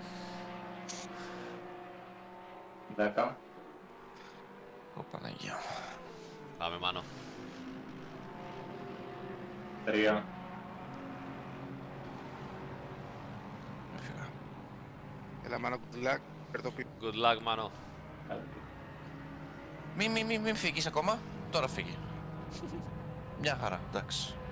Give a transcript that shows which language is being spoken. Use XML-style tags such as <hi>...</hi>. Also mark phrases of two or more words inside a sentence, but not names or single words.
<el>10. Ω Παναγία μου. Πάμε, Μάνο. 3. Έφυγα. Έλα, μάνα,</el> <en>good luck.</en> <el>Παίρ' το πίσω.</el> <en>Good luck,</en> <el>Μάνο. Μην φύγεις ακόμα, τώρα φύγει. Μια χαρά, εντάξει.</el>